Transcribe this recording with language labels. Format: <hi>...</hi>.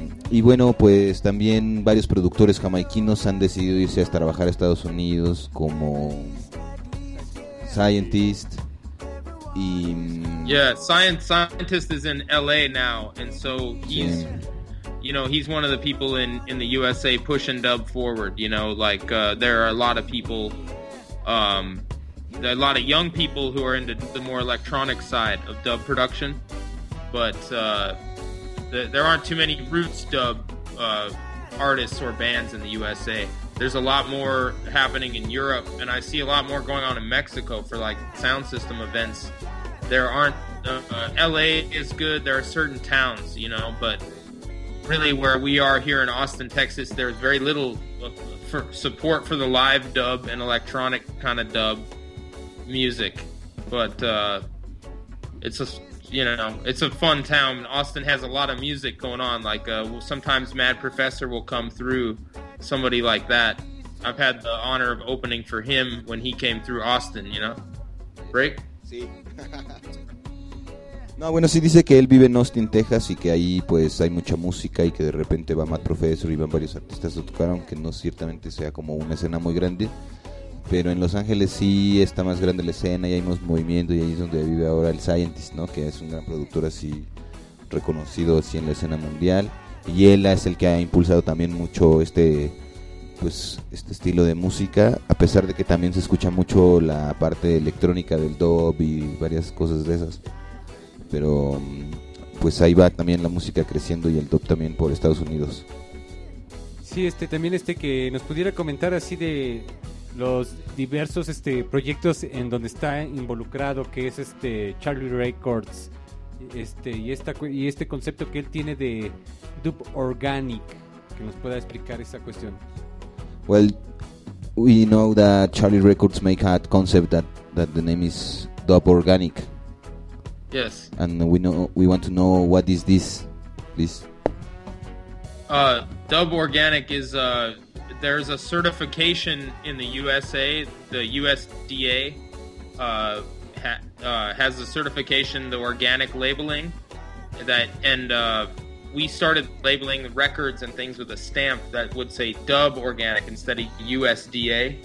<es>Y bueno, pues también varios productores jamaiquinos han decidido irse a trabajar a Estados Unidos como Scientist. Y</es> <en>yeah, Scientist is in LA now, and so he's bien. You know, he's one of the people in the USA pushing dub forward, you know, like there are a lot of people there are a lot of young people who are into the more electronic side of dub production, but there aren't too many roots dub artists or bands in the USA. There's a lot more happening in Europe, and I see a lot more going on in Mexico for like sound system events. There aren't LA is good. There are certain towns, you know, but really where we are here in Austin, Texas, there's very little for support for the live dub and electronic kind of dub music. But it's a fun town. Austin has a lot of music going on. Like sometimes Mad Professor will come through, somebody like that. I've had the honor of opening for him when he came through Austin, you know. Break?</en> <es>Sí. No, bueno, sí dice que él vive en Austin, Texas, y que ahí pues hay mucha música y que de repente va Mad Professor y van varios artistas a tocar, aunque no ciertamente sea como una escena muy grande. Pero en Los Ángeles sí está más grande la escena y hay más movimiento, y ahí es donde vive ahora el Scientist, ¿no? Que es un gran productor así reconocido así en la escena mundial. Y él es el que ha impulsado también mucho este estilo de música, a pesar de que también se escucha mucho la parte electrónica del dub y varias cosas de esas. Pero pues ahí va también la música creciendo y el dub también por Estados Unidos. Sí, también que nos pudiera comentar así de los diversos proyectos en donde está involucrado, que es Charlie Records, y este concepto que él tiene de dub organic, que nos pueda explicar esa cuestión.</es> <en>Well, we know that Charlie Records make a concept that the name is dub organic. Yes. And we want to know what is this, please. Dub organic is there's a certification in the USA, the USDA has a certification, the organic labeling, and we started labeling records and things with a stamp that would say dub organic instead of USDA.</en>